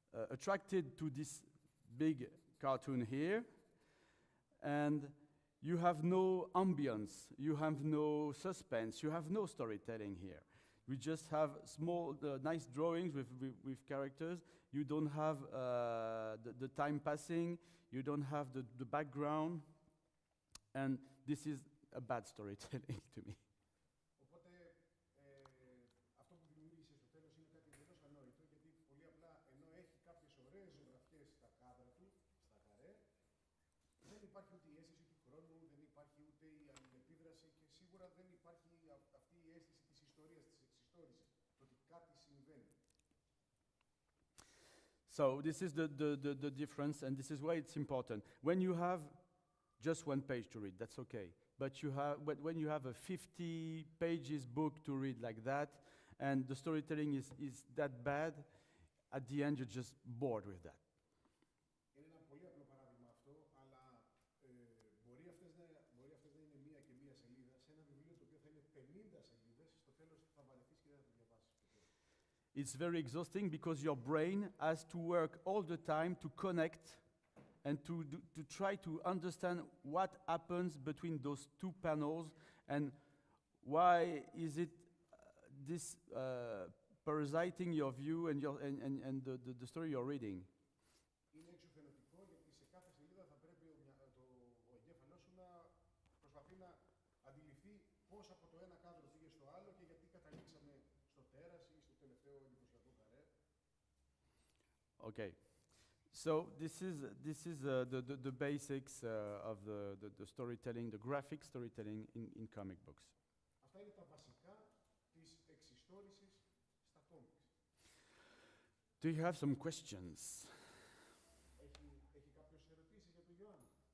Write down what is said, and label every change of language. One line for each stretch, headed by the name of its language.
English: attracted to this big cartoon here, and you have no ambience, you have no suspense, you have no storytelling here. We just have small, nice drawings with characters. You don't have the time passing, you don't have the background, and this is a bad storytelling to me.
Greek: Οπότε, αυτό που δημιούργησε στο τέλος είναι κάτι εντελώς ανόητο, γιατί πολύ απλά ενώ έχει κάποιες ωραίες ζωγραφιές στα κάδρα του, στα καρέ, δεν υπάρχει ούτε η αίσθηση του χρόνου, δεν υπάρχει ούτε η αλληλεπίδραση και σίγουρα δεν υπάρχει αυτή η αίσθηση της ιστορίας, της εξιστόρησης, το ότι κάτι συμβαίνει.
English: So this is the difference, and this is why it's important. When you have just one page to read, that's okay. But when you have a 50 pages book to read like that, and the storytelling is that bad, at the end you're just bored with that.
Greek: Είναι ένα πολύ απλό παράδειγμα αυτό, αλλά μπορεί αυτές να είναι μία και μία σελίδα σε ένα βιβλίο το οποίο θα είναι 50 σελίδες, στο τέλος θα βαρεθείς και δεν θα το διαβάσεις.
English: It's very exhausting because your brain has to work all the time to connect and to try to understand what happens between those two panels and why is it this parasiting your view and the story you're reading.
Greek: Είναι εξουθενωτικό γιατί σε κάθε σελίδα θα πρέπει ο εγκέφαλός σου να προσπαθεί να αντιληφθεί πώς από το ένα κάδρο πήγε στο άλλο και γιατί καταλήξαμε στο τέρας ή στο τελευταίο εντυπωσιακό καρέ.
English: Okay. So this is the basics of the storytelling, the graphic storytelling in comic books.
Greek: Αυτά είναι τα βασικά της εξιστόρησης στα κόμιξ.
English: Do you have some questions?
Greek: Έχει κάποιος ερωτήσεις για τον Ιωάννη?